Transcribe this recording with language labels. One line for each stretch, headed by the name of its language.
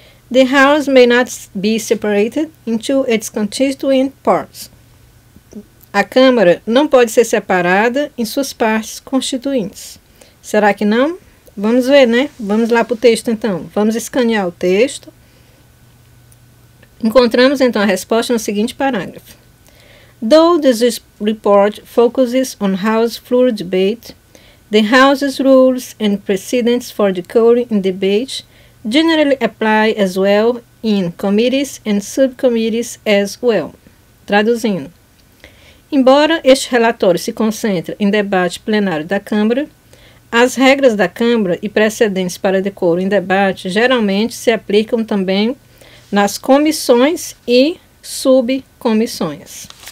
English: The house may not be separated into its constituent parts.
Portuguese: A Câmara não pode ser separada em suas partes constituintes. Será que não? Vamos ver, né? Vamos lá para o texto, então. Vamos escanear o texto. Encontramos, então, a resposta no seguinte parágrafo.
English: Though this report focuses on House floor debate, the House's rules and precedents for decorum in debate generally apply as well in committees and subcommittees as well.
Portuguese: Traduzindo. Embora este relatório se concentre em debate plenário da Câmara, as regras da Câmara e precedentes para decoro em debate geralmente se aplicam também nas comissões e subcomissões.